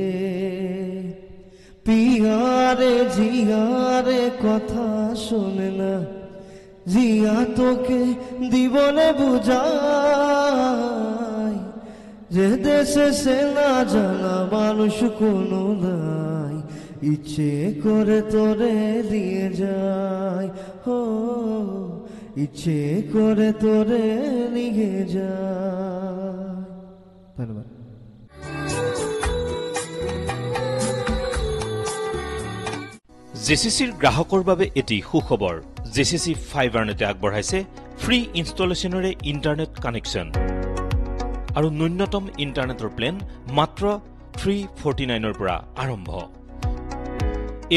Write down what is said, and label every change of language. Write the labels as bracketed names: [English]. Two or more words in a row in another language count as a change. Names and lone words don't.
[Bangla] পিয়ারে জিয়ারে কথা শোনে না জিয়া তোকে দিবনে বুঝায় যে দেশে সে না জানা মানুষ কোনো নাই ইচ্ছে করে তোরে দিয়ে যায় হো ইচ্ছে করে তোরে নিয়ে যায় ধন্যবাদ [Assamese] জেচিচিৰ গ্ৰাহকৰ বাবে এটি সুখবৰ জেচিচি ফাইবাৰনেটে আগবঢ়াইছে ফ্ৰী ইনষ্টলেশ্যনেৰে ইণ্টাৰনেট কানেকশ্যন আৰু ন্যূনতম ইণ্টাৰনেটৰ প্লেন মাত্ৰ 349 পৰা আৰম্ভ এই